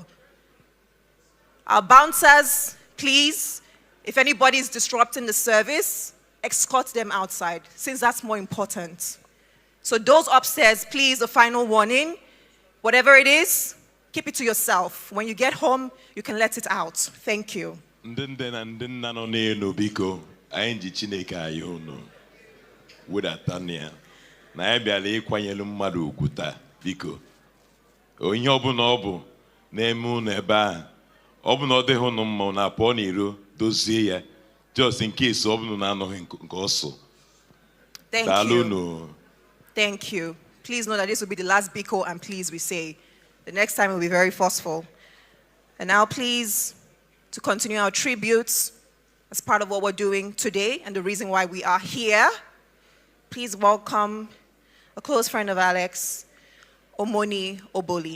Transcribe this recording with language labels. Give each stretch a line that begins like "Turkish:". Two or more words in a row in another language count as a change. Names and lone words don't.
English: Our bouncers, please, if anybody is disrupting the service, escort them outside, since that's more important. So those upstairs, please, the final warning, whatever it is, keep it to yourself. When you get home, you can let it out. Thank you.
Igbo: Na ya bịara ịkwanyelu mmadụ ugwu taa biko onye ọbụla ọ bụ na-eme unu ebe a ọ bụ na ọ dịghị unu mma na pụọ n'iro dozie ya
English: just in case
Igbo: ọ bụ na anọghị nke ọsọ.
English: Thank you. Please know that this will be the last biko, and please we say the next time we'll be very forceful. And now please, to continue our tributes as part of what we're doing today and the reason why we are here, please welcome a close friend of Alex, Omoni Oboli.